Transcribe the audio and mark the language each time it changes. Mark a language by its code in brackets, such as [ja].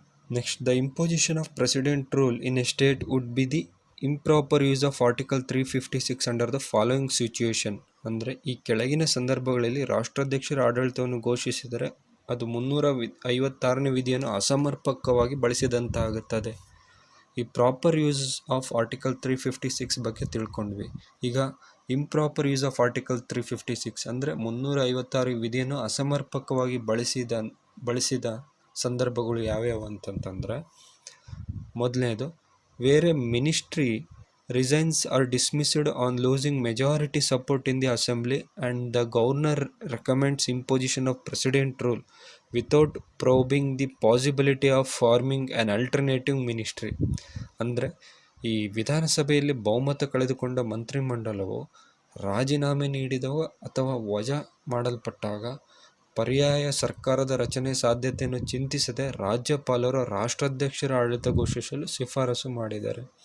[en] Next, the imposition of president rule in a state would be the improper use of article 356 under the following situation. [kn] ಅಂದರೆ ಈ ಕೆಳಗಿನ ಸಂದರ್ಭಗಳಲ್ಲಿ ರಾಷ್ಟ್ರಾಧ್ಯಕ್ಷರ ಆಡಳಿತವನ್ನು ಘೋಷಿಸಿದರೆ ಅದು 356ನೇ ವಿಧಿಯನ್ನು ಅಸಮರ್ಪಕವಾಗಿ ಬಳಸಿದಂತಾಗುತ್ತದೆ. ಈ [en] proper use of article 356 [kn] ಬಗ್ಗೆ ತಿಳ್ಕೊಂಡ್ವಿ. ಈಗ ಇಂಪ್ರಾಪರ್ ಯೂಸ್ ಆಫ್ ಆರ್ಟಿಕಲ್ 356 ಅಂದರೆ 356 ವಿಧಿಯನ್ನು ಅಸಮರ್ಪಕವಾಗಿ ಬಳಸಿದ ಸಂದರ್ಭಗಳು ಯಾವ್ಯಾವು ಅಂತಂತಂದರೆ, ಮೊದಲನೇದು, [en] Where a ministry resigns or dismissed on losing majority support in the assembly and the governor recommends imposition of president rule without probing the possibility of forming an alternative ministry. [kn] ಅಂದರೆ ಈ ವಿಧಾನಸಭೆಯಲ್ಲಿ ಬಹುಮತ ಕಳೆದುಕೊಂಡ ಮಂತ್ರಿಮಂಡಲವು ರಾಜೀನಾಮೆ ನೀಡಿದವ ಅಥವಾ ವಜಾ ಮಾಡಲ್ಪಟ್ಟಾಗ ಪರ್ಯಾಯ ಸರ್ಕಾರದ ರಚನೆ ಸಾಧ್ಯತೆಯನ್ನು ಚಿಂತಿಸದೆ ರಾಜ್ಯಪಾಲರು ರಾಷ್ಟ್ರಾಧ್ಯಕ್ಷರ ಆಡಳಿತ ಘೋಷಿಸಲು ಶಿಫಾರಸು ಮಾಡಿದ್ದಾರೆ.